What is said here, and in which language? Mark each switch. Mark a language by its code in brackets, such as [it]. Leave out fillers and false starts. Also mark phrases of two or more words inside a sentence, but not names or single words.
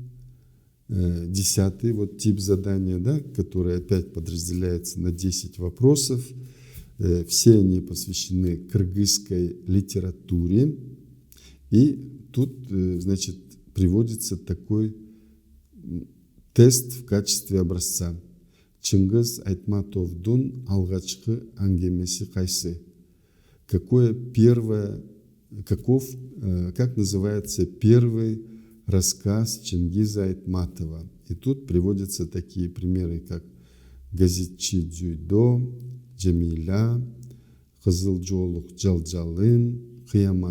[ru] 10 вот тип задания, да, который опять подразделяется на 10 вопросов. Все они посвящены кыргызской литературе. И тут, значит, приводится такой тест в качестве образца. [ky] Чингиз Айтматовдун алгачкы ангемеси кайсы. [ru] Как называется первый рассказ Чингиза Айтматова? И тут приводятся такие примеры, как Газетчи Дзюйдо, Джамиля, Кызылжолук Жалжалын, Киямат.